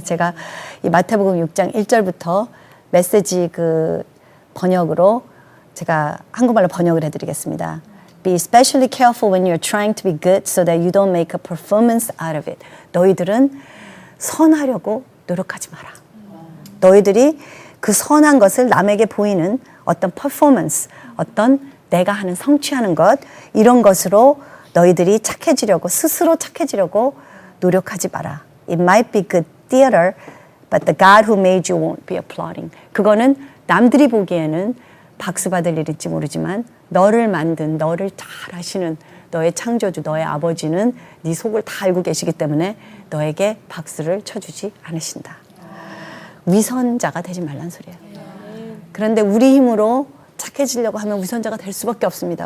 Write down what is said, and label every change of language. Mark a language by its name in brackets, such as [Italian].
[Korean] 제가 이 마태복음 6장 1절부터 메시지 그 번역으로 제가 한국말로 번역을 해드리겠습니다. [English] Be especially careful when you're trying to be good so that you don't make a performance out of it. [Korean] 너희들은 선하려고 노력하지 마라. 너희들이 그 선한 것을 남에게 보이는 어떤 퍼포먼스, 어떤 내가 하는 성취하는 것, 이런 것으로 너희들이 착해지려고, 스스로 착해지려고 노력하지 마라. [English] It might be good theater, but the God who made you won't be applauding. [Korean] 그거는 남들이 보기에는 박수 받을 일일지 모르지만 너를 만든, 너를 잘 아시는 너의 창조주, 너의 아버지는 네 속을 다 알고 계시기 때문에 너에게 박수를 쳐주지 않으신다. 위선자가 되지 말란 소리예요. 그런데 우리 힘으로 착해지려고 하면 위선자가 될 수밖에 없습니다.